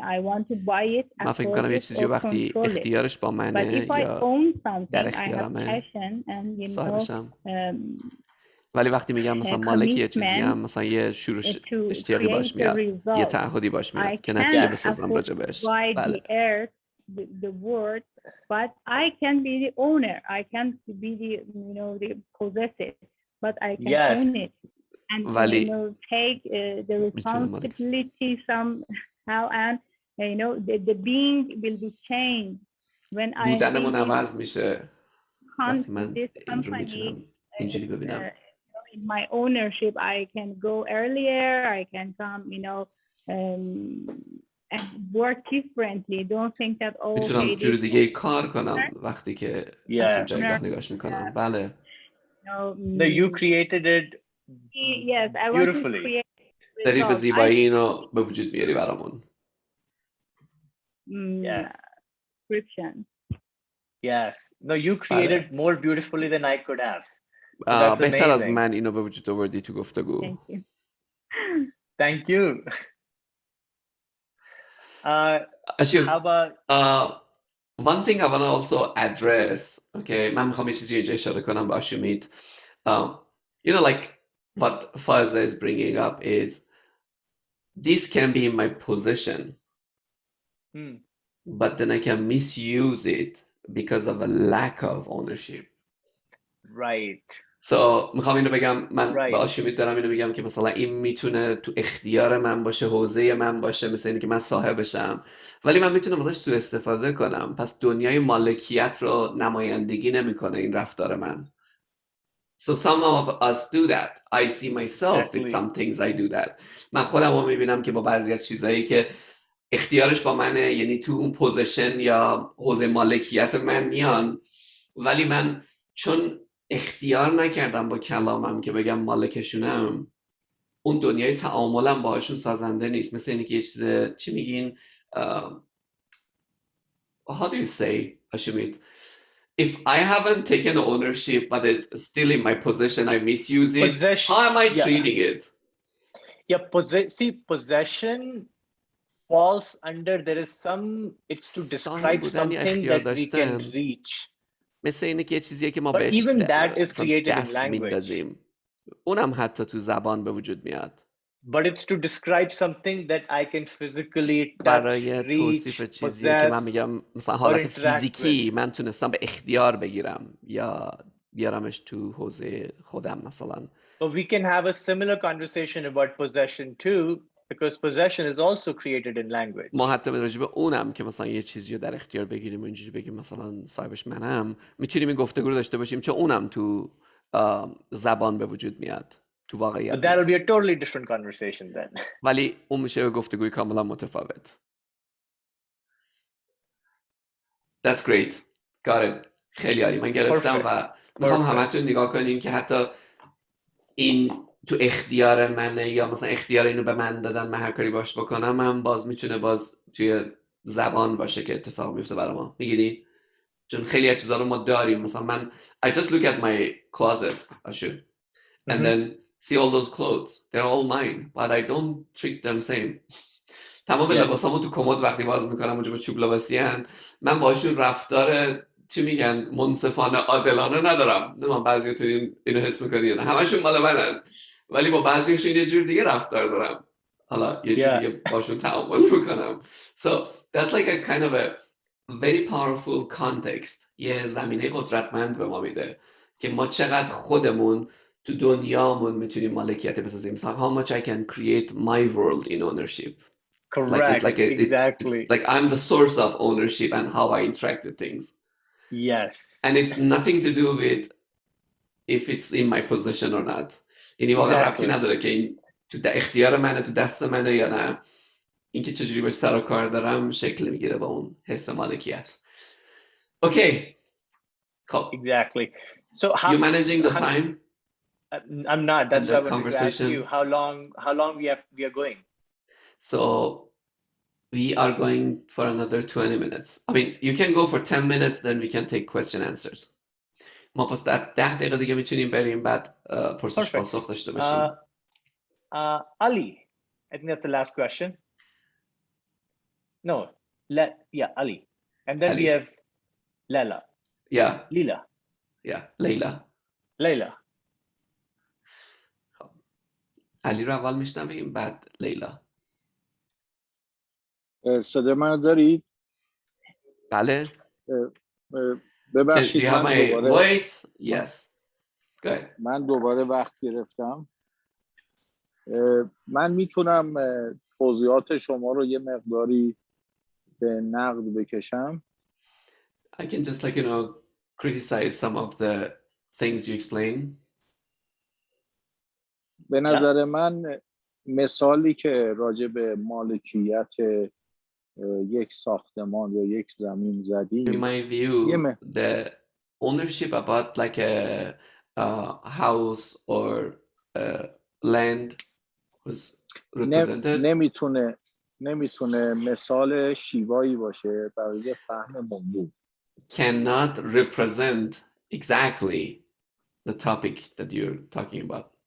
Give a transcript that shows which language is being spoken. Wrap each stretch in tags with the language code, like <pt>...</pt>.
<fa>من فکر کنم یه چیزی وقتی اختیارش با منه یا در اختیارمه صاحبشم. ولی وقتی میگم مثلا مالک یه چیزی هم مثلا یه شورش اشتیاقی باش میاد یه تعهدی باش میاد که نتیجه بسازم راجبش. بله.</fa> <en>The word, but I can be the owner. I can be the possessor, but I can own it and take the responsibility somehow, and the being will be changed when I.</en> <fa>بودنمون عوض میشه. وقتی من این رو میتونم اینجوری ببینم.</fa> <en>In my ownership, I can go earlier. I can come, and work differently. Don't think that</en> <fa>میتونم جور دیگه کار کنم وقتی که از اون جایگاه نگاش میکنم. بله.</fa> <en>No, you created it. Yes, I want to create.</en> <fa>داری به زیبایی اینو به وجود میاری برامون.</fa> <en>Description. Yes. No, you created more beautifully than I could have.</en> <fa>بهتر از من اینو به وجود آوردی تو گفتگو.</fa> <en>Thank you. How about one thing I want to also address, okay,</en> <fa>من میخوام یه چیزی اینجا اشاره کنم با اشومیت.</fa> <en>Like what Faiza is bringing up is this can be in my possession, but then I can misuse it because of a lack of ownership. Right.</en> <fa>So میخوام اینو بگم من با آشومیت دارم اینو میگم که مثلا این میتونه تو اختیار من باشه، حوزه من باشه، مثل اینکه من صاحبشم، ولی من میتونم ازش سوء استفاده کنم. پس دنیای مالکیت رو نمایندگی نمیکنه این رفتار من.</fa> <en>So some of us do that. I see myself with some things I do that.</en> <fa>من خودم رو میبینم که با بعضی از چیزایی که اختیارش با منه، یعنی تو اون پوزیشن یا حوزه مالکیت من میان، ولی من چون اختیار نکردم با کلامم که بگم مالکشونم، اون دنیای تعاملم باهاشون سازنده نیست. مثل اینکه یه چیز چی میگین</fa> <en>how do you say</en> <fa>Ashumeet</fa> <en>if I haven't taken ownership but it's still in my possession, I misuse it, how am I treating it? Yeah, possession falls under, there is some, it's to describe something that we can reach.</en> <fa>مثل اینه که یه چیزیه که ما</fa> <en>But</en> <fa>بهش</fa> <en>even that is created in</en> <fa>دست</fa> <en>language.</en> <fa>میندازیم. اونم حتی تو زبان به وجود میاد.</fa> <en>But it's to describe something that I can physically touch,</en> <fa>برای</fa> <en>reach,</en> <fa>توصیف چیزیه که من</fa> <en>possess,</en> <fa>میگم مثلا حالت</fa> <en>interact</en> <fa>فیزیکی من تونستم به اختیار بگیرم یا بیارمش تو حوزه خودم مثلا.</fa> <en>But we can have a similar conversation about possession too, because possession is also created in language.</en> <fa>ما حتی به راجع به اونم که مثلا یه چیزی رو در اختیار بگیریم و اینجوری بگیم مثلا صاحبش منم، میتونیم این گفتگو رو داشته باشیم چون اونم تو زبان به وجود میاد، تو واقعیت.</fa> <en>But that will be a totally different conversation then.</en> <fa>ولی اون میشه گفتگوی کاملا متفاوت.</fa> <en>That's great. Got it.</en> <fa>خیلی عالی. من گرفتم و میخوام همتون نگاه کنیم که حتی این تو اختیار منه یا مثلا اختیار اینو به من دادن من هر کاری باش بکنم، هم باز میتونه باز توی زبان باشه که اتفاق میفته برای ما. میگیری؟ چون خیلی از چیزا رو ما داریم. مثلا من</fa> <en>I just look at my closet, Ashu, and then see all those clothes. They're all mine, but I don't treat them same.</en> <fa>تمام لباسامو تو کمد وقتی باز میکنم اونجا با چوب لباسی ان، من باشون رفتار چی میگن منصفانه عادلانه ندارم. من بعضیاتون اینو حس میکنین همشون مال منن، ولی با بعضیشون یه جور دیگه رفتار دارم، حالا یه جور دیگه باشون تعامل میکنم.</fa> <en>So that's like a kind of a very powerful context.</en> <fa>یه زمینه قدرتمند به ما میده که ما چقدر خودمون تو دنیامون میتونیم مالکیت بسازیم.</fa> <en>So how much I can create my world in ownership. Correct. Exactly. It's like I'm the source of ownership and how I interact with things. Yes. And it's nothing to do with if it's in my possession or not.</en> <fa>یعنی واقعا ربطی نداره که این تو اختیار منه، تو دست منه یا نه. اینکه چجوری باش سر و کار دارم شکل میگیره با اون حس مالکیت.</fa> <en>Okay. Cool. Exactly. So how you managing the time? I'm not. That's why I wanted to ask you how long we are going. So we are going for another 20 minutes. I mean, you can go for 10 minutes, then we can take question answers.</en> <fa>ما پس 10 دقیقه دیگه میتونیم بریم بعد پرسش پاسخ داشته باشیم.</fa> <en>Ali, I think that's the last question. No, Ali. And then Ali. we have Leila. Yeah. Leila. Yeah, Leila.</en> <fa>علی رو اول میشنویم بعد لیلا. صدا منو دارید؟ بله. ببخشید من دوباره</fa> <en>Yes. Good.</en> <fa>من دوباره وقت گرفتم. من میتونم توضیحات شما رو یه مقداری به نقد بکشم.</fa> <en>I can just criticize some of the things you explain.</en> <fa>به نظر من مثالی که راجع به مالکیت یک ساختمان یا یک زمین زدیم.</fa> <en>In my view, the ownership about like a house or land was represented.</en> <fa>نمیتونه مثال شیوایی باشه برای فهم موضوع.</fa> <en>Cannot represent exactly the topic that you're talking about.</en>